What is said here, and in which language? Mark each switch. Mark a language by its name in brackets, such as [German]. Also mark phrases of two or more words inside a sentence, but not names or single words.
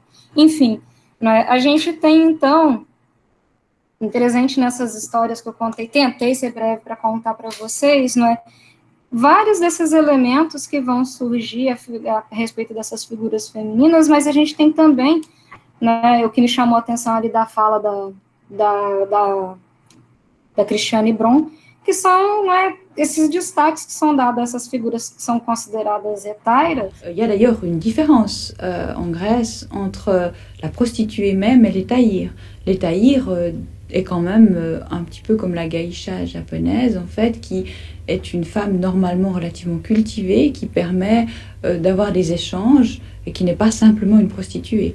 [Portuguese] Enfim, né, a gente tem, então, interessante nessas histórias que eu contei, tentei ser breve para contar para vocês, não é, vários desses elementos que vão surgir a respeito dessas figuras femininas, mas a gente tem também, né, o que me chamou a atenção ali da fala da Christiane Bron, que são, né, esses destaques que são dados a essas figuras que são consideradas hétairas. [French] Il y a d'ailleurs une différence en Grèce entre la prostituée même et l'étaïr. L'étaïr est quand même un petit peu comme la geisha japonaise, en fait, qui est une femme normalement relativement cultivée, qui permet d'avoir des échanges et qui n'est pas simplement une prostituée.